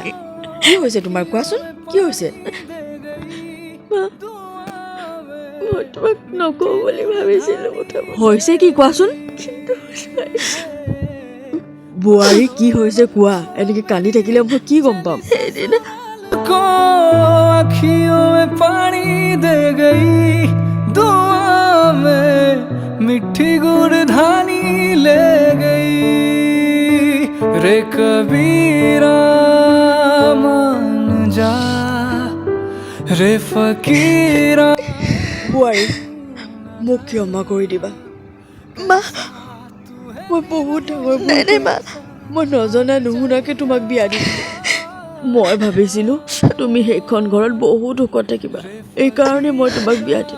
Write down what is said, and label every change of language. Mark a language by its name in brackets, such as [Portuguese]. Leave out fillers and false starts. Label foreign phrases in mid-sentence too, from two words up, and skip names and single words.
[Assamese] কি হৈছে তোমাৰ কোৱাচোন? কি হৈছে? মই তোমাক নকওঁ বুলি ভাবিছিলোঁ প্ৰথমতে, হৈছে কি কোৱাচোন? বোৱাৰী কি হৈছে কোৱা, এনেকৈ কান্দি থাকিলে মই কি গম পাম? সেইদিনা [Hindi] आँखियों में पानी दे गई, दुआ में मिठी गुड़ धानी ले गई, रे कबीरा मान जा, रे फकीरा। [Assamese] বোৱাৰী মোক ক্ষমা কৰি দিবা। মা, মই বহুত ডাঙৰ ভুল নাই নাই মা, মই নজনা নুশুনাকৈ তোমাক বিয়া দিছিলোঁ। মই ভাবিছিলোঁ তুমি সেইখন ঘৰত বহুত সুখত থাকিবা, এইকাৰণে মই তোমাক বিয়া দিম।